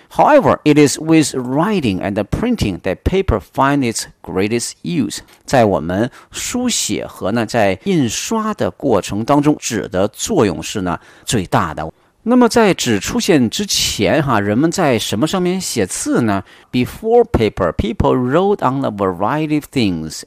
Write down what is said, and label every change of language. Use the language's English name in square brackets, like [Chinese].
[English] However, it is with writing and printing that paper finds its greatest use。 [Chinese] 在我们书写和呢在印刷的过程当中，纸的作用是呢最大的。那么在纸出现之前哈，人们在什么上面写字呢？ [English] Before paper, people wrote on a variety of things.